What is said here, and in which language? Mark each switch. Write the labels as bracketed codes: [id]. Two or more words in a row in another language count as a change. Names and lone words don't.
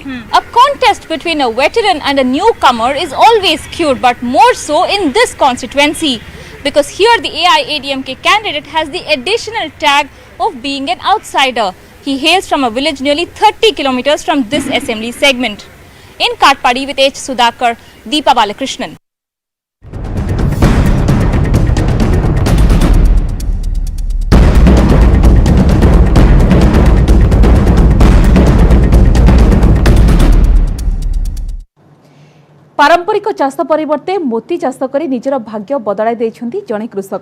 [en] A contest between a veteran and a newcomer is always skewed, but more so in this constituency. because here the AIADMK candidate has the additional tag of being an outsider. He hails from a village nearly 30 kilometers from this assembly segment. In Katpadi with H. Sudhakar, Deepa Balakrishnan. [or] ପାରମ୍ପରିକ ଚାଷ ପରିବର୍ତ୍ତେ ମୋତି ଚାଷ କରି ନିଜର ଭାଗ୍ୟ ବଦଳାଇ ଦେଇଛନ୍ତି ଜଣେ କୃଷକ।